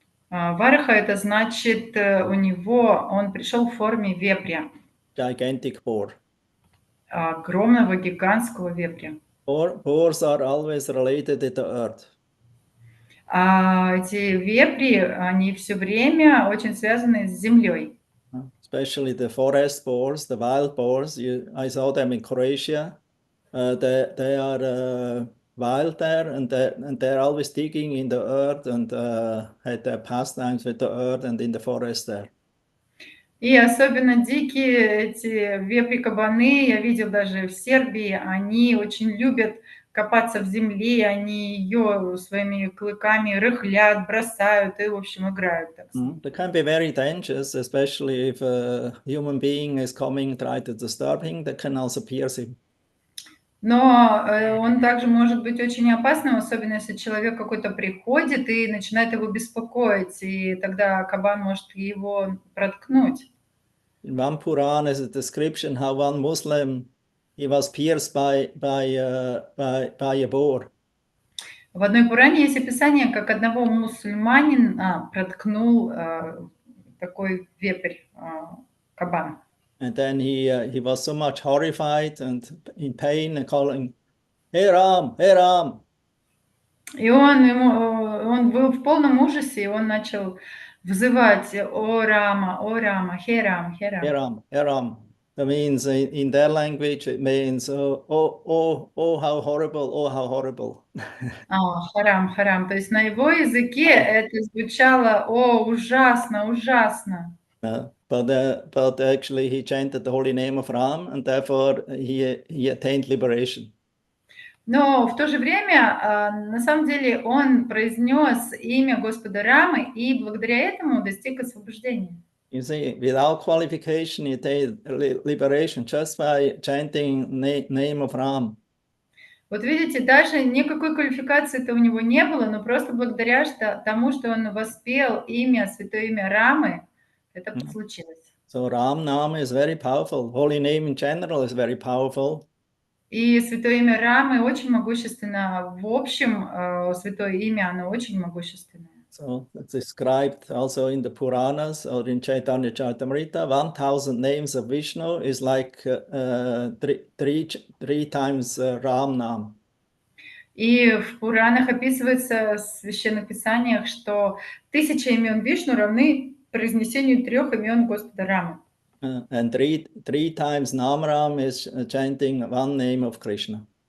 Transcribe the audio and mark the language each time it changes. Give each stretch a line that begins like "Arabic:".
Russian: Вараха — это значит, он пришел в форме вепря.
English: Gigantic boar.
Russian: Огромного, гигантского вепря.
English: Boars are always related to the earth.
Russian: Эти вепри, они все время очень связаны с землей.
English: Especially the forest boars, the wild boars. I saw them in Croatia. They are wild there, and they're always digging in the earth and had their pastimes with the earth and in the forest there.
Russian: И особенно дикие эти вепри-кабаны, я видел даже в Сербии, они очень любят копаться в земле, они ее своими клыками рыхлят, бросают и, в общем, играют. Так сказать.
English: They can be very dangerous, especially if a human being is coming, try to disturb him, they can also pierce him.
Russian: Но он также может быть очень опасным, особенно если человек какой-то приходит и начинает его беспокоить, и тогда кабан может его проткнуть.
English: In one Puran is a description how one Muslim, he was pierced by a boar.
Russian: В одной Пуране есть описание, как одного мусульманина проткнул такой вепрь, кабан.
English: And then he was so much horrified and in pain and calling, "Hey Ram, hey Ram!"
Russian: И он был в полном ужасе, и он начал взывать: «О Рама, хе Рам, хе Рам».
English: Hey Ram, hey Ram. That means in their language it means oh how horrible, oh how horrible.
Russian: Харам, харам. То есть на его языке это звучало: «О, ужасно, ужасно».
English: But actually he chanted the holy name of Ram, and therefore he attained liberation.
Russian: Но в то же время, на самом деле, он произнес имя Господа Рамы, и благодаря этому достиг освобождения.
English: You see, without qualification, he attained liberation just by chanting name of Ram.
Russian: Вот видите, даже никакой квалификации-то у него не было, но просто благодаря тому, что он воспел святое имя Рамы, это случилось.
English: So Ram Nama is very powerful. Holy name in general is very powerful.
Russian: И святое имя Рамы очень могущественно. В общем, святое имя, оно очень могущественное.
English: So it's described also in the Puranas or in Chaitanya Charitamrita. 1,000 names of Vishnu is like three times Ram Nam.
Russian: И в Пуранах описывается, в священных писаниях, что 1000 имен Вишну равны произнесению 3 имен Господа Рамы.
English: And three times Namram is chanting one name of Krishna.